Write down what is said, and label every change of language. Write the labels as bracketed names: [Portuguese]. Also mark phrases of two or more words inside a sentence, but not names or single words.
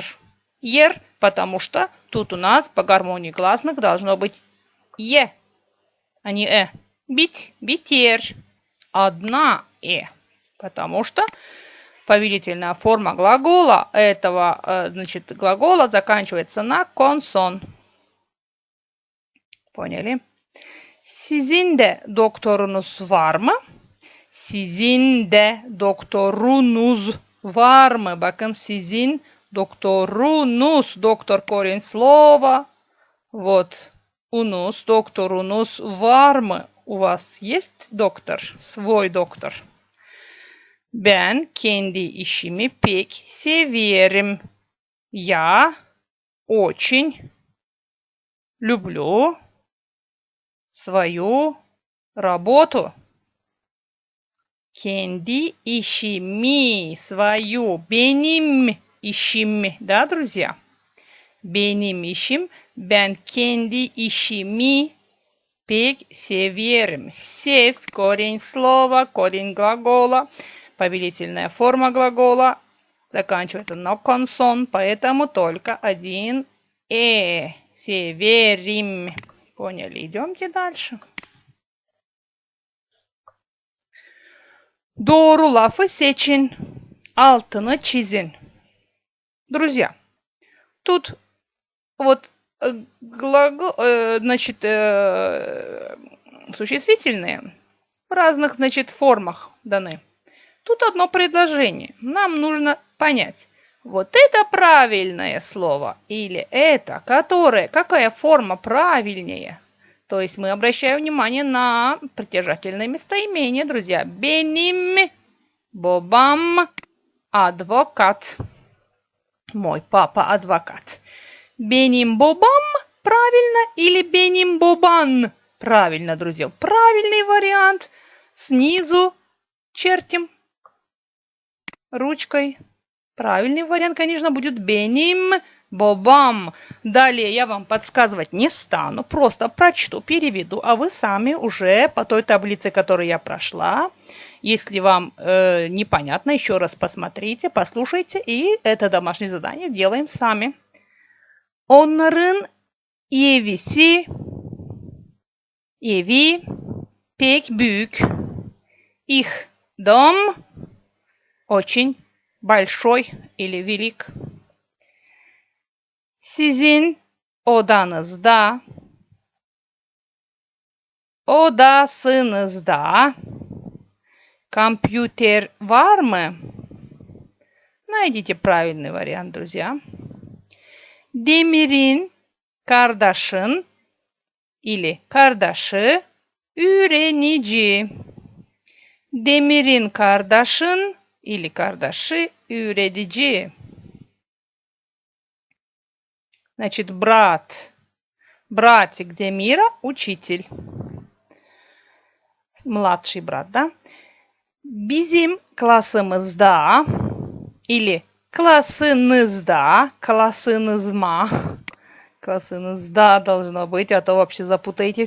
[Russian] Ер, потому что тут у нас по гармонии гласных должно быть е, а не Бить, битер. Одна потому что повелительная форма глагола этого, глагола заканчивается на консон. Поняли? [Gagauz] Sizin de doktorunuz var mı? Sizin de doktorunuz var mı? Bakın sizin doktorunuz. [Russian] Доктор корень слова. Вот. Унус, [Gagauz] doktorunuz var mı? [Russian] У вас есть доктор? Свой доктор. [Gagauz] Ben kendi işimi pek severim. [Russian] Я очень люблю свою работу. [Gagauz] Kendi işimi, свою, benim işim, [Russian] да, друзья? [Gagauz] Benim işim, ben kendi işimi pek severim. [Russian] Сев, корень слова, корень глагола, повелительная форма глагола, заканчивается на консон, поэтому только один Северим. Поняли? Идемте дальше. [Gagauz] Doğru lafı seçin. Altını çizin. [Russian] Друзья, тут вот существительные в разных, формах даны. Тут одно предложение. Нам нужно понять, вот это правильное слово или это, какая форма правильнее. То есть мы обращаем внимание на притяжательное местоимение, друзья. [Gagauz] Benim babam адвокат. [Russian] Мой папа адвокат. [Gagauz] Benim babam [Russian] правильно или [Gagauz] benim baban? [Russian] Правильно, друзья. Правильный вариант. Снизу чертим ручкой. Правильный вариант, конечно, будет [Gagauz] benim babam. [Russian] Далее я вам подсказывать не стану, просто прочту, переведу, а вы сами уже по той таблице, которую я прошла, если вам непонятно, еще раз посмотрите, послушайте, и это домашнее задание делаем сами. [Gagauz] Onların evi pek büyük. [Russian] Их дом очень большой или велик. [Gagauz] Sizin odasınızda компьютер var mı? [Russian] Найдите правильный вариант, друзья. [Gagauz] Demir'in kardeşin или kardeşi öğrenici. Demir'in kardeşin или kardeşi öğretici. [Russian] Значит, брат. Братик Демира – учитель. Младший брат, да? [Gagauz] Bizim klasımızda [Russian] или классınızda, классınızda должно быть, а то вообще запутаетесь.